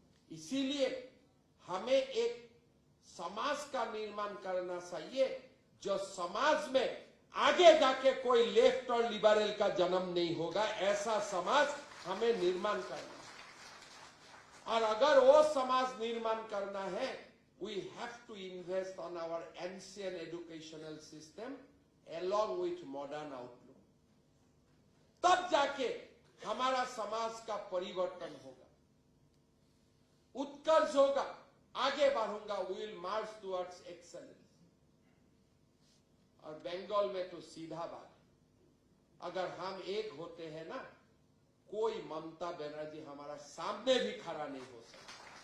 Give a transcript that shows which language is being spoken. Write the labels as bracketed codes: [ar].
[hi] इसीलिए हमें एक समाज का निर्माण करना चाहिए, जो समाज में आगे जाके कोई लेफ्ट और लिबरल का जन्म नहीं होगा। ऐसा समाज हमें निर्माण करना है। और अगर वो समाज निर्माण करना है, [en] we have to invest on our ancient educational system along with modern outlook. [hi] तब जाके हमारा समाज का परिवर्तन होगा, उत्कर्ष होगा, आगे बढ़ूंगा, [en] we will march towards excellence. [hi] और बंगाल में तो सीधा बात, अगर हम एक होते हैं ना, कोई ममता बनर्जी हमारा सामने भी खड़ा नहीं हो सकता।